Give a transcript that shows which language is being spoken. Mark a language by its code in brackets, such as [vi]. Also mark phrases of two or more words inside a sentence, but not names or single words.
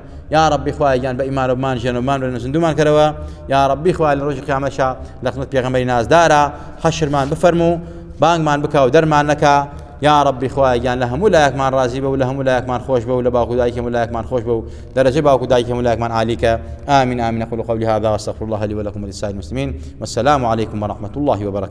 [ckb] یا ڕەبی خوایە گیان بە ئیمان و مان ژێن و مان بێنن و زیندومان کەرەوە. یا ڕەبی خوایە لە ڕۆژی قیامەتشا لە خزمەت پێغەمبەری نازدارە حەشرمان بفەرموو، بانگمان بکە و دەرمان نەکا. یا ڕەبی خوایە گیان لە هەموو لایەکمان ڕازی بە و لە هەموو لایەکمان خۆش بە و لە باوکو دایک هەموو لایەکمان خۆش بە و دەرەجەی باوکو دایک هەموو لایەکمان عالیکە. [ar] آمین آمین. أقول قولي هذا وأستغفر الله لي ولكم ولسائر المسلمين، والسلام عليكم ورحمة الله وبركاته.